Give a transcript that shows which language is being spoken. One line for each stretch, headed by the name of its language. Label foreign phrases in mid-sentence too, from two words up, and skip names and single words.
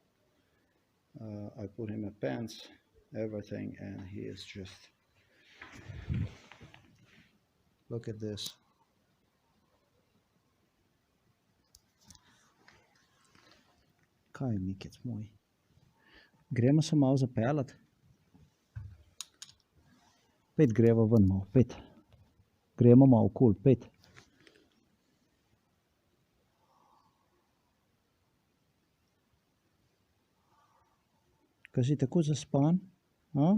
English: I put him in pants, everything, and he is just... Look at this.
Slovenian: Kaj je, Mikec moj? Gremo se malo zapeljati. Pet greva ven malo, pet. Gremo malo okoli, pet. Kaj si tako zaspan? A?